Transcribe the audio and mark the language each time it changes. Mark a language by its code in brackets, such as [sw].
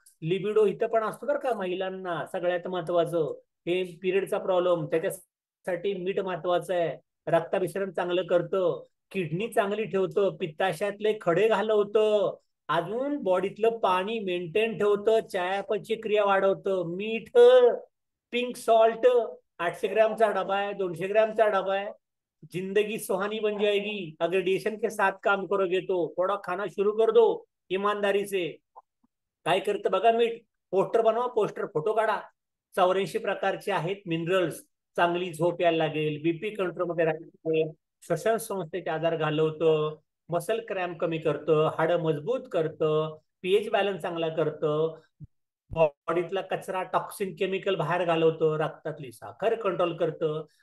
[mr] Libido इथं पण असतो बरं का महिलांना, सगळ्यात महत्वाचं हे पिरियडचा प्रॉब्लेम, त्याच्यासाठी मीठ महत्वाचं आहे. रक्ताभिसरण चांगलं करतं, किडनी चांगली ठेवतं, पित्ताशयातले खडे घालवतं, अजून बॉडीतलं पाणी मेंटेन ठेवतं, चयापचय क्रिया वाढवतं. [hi] मीठ, पिंक सॉल्ट 800 ग्रामचा डबा है, 200 ग्रामचा डबा है, जिंदगी सुहानी बन जाएगी अगर डिएशन के साथ काम करोगे तो. थोड़ा खाना शुरू कर दो ईमानदारी से. [mr] काय करतं बघा मीठ. पोस्टर बनवा, पोस्टर, फोटो काढा. 84 प्रकारचे आहेत मिनरल्स. चांगली झोप यायला लागेल, बीपी कंट्रोलमध्ये राहील, श्वसन संस्थेचे आजार घालवतं, मसल क्रॅम्प कमी करतं, हाडं मजबूत करतं, पीएच बॅलन्स चांगला करतं, बॉडीतला कचरा, टॉक्सिन, केमिकल बाहेर घालवतं, रक्तातली साखर कंट्रोल करतं.